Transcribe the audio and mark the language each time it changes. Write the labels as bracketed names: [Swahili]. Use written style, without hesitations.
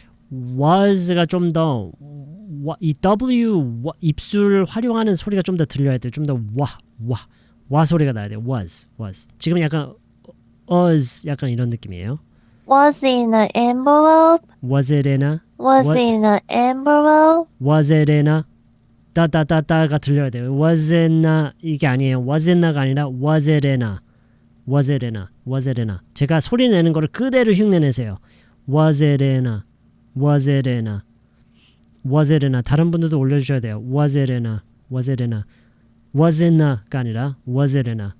[Korean] was가 좀 더 이 W 입술 활용하는 소리가 좀 더 들려야 돼요. 좀 더 와 소리가 나야 돼요. [English] was. [Korean] 지금 약간 us 약간 이런 느낌이에요. [English] Was in an envelope? Was it in a? Was in an envelope? Was it in a? [Korean] 따따따따가 들려야 돼요. [English] Was in a [Korean] 이게 아니에요. [English] Was in a가 [Korean] 아니라 [English] was it in a? Was it in a? Was it in a? [Korean] 제가 소리 내는 거를 그대로 흉내내세요. [English] Was it in a? Was it in a? Was it in a? [Korean] 다른 분들도 올려주셔야 돼요. [English] Was it in a? Was it in a? Was in a가 [Korean] 아니라 [English] was it in a?